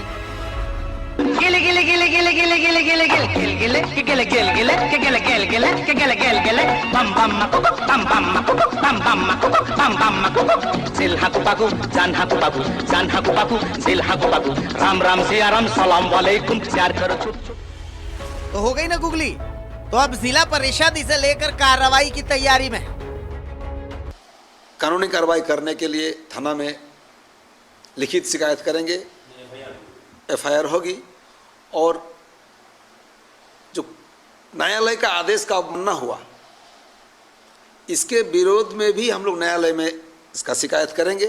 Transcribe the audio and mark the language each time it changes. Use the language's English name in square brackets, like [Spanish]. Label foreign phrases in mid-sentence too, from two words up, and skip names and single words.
[Hindi] गिले गिले गिले गिले गिले गिले गिले गिले गिले गिले गिले गिले गिले गिले गिले गिले गिले गिले गिले बम बम मकुको बम बम मकुको बम बम मकुको बम बम मकुको जिल हाकु पाकु जान हाकु पाकु जान हाकु पाकु जिल हाकु पाकु राम राम सिया राम [Arabic] سلام عليكم [Hindi] प्यार करो छुप छुप। तो हो गई ना गुगली। तो अब जिला परिषद इसे लेकर कार्रवाई की तैयारी में है। कानूनी कार्रवाई करने के लिए थाना में लिखित शिकायत करेंगे, एफआईआर होगी और जो न्यायालय का आदेश का अवमानना हुआ इसके विरोध में भी हम लोग न्यायालय में इसका शिकायत करेंगे।